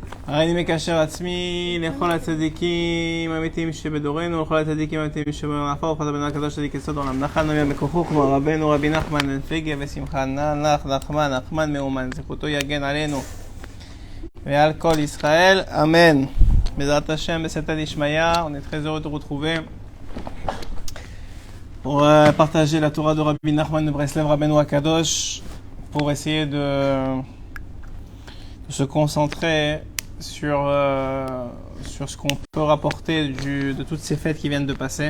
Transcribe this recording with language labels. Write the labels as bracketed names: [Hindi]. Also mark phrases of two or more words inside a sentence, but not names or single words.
[Hebrew] הריני מקשר עצמי לכל הצדיקים האמיתיים שבדורנו, לכל הצדיקים האמיתיים שבעפר, ופחד הבן הקדוש צדיק יסוד עולם. נחל נביא בכוחו כמו רבנו רבי נחמן בן פגה ושמחה נח נחמן מאומן, זכותו יגן עלינו ועל כל ישראל, amen. בעזרת השם, [Aramaic] בסייעתא דשמיא, [French] on est très heureux de vous retrouver pour partager la Torah de Rabbi Nachman de Breslev [Hebrew] רבנו הקדוש, [French] pour essayer de se concentrer sur ce qu'on peut rapporter de toutes ces fêtes qui viennent de passer.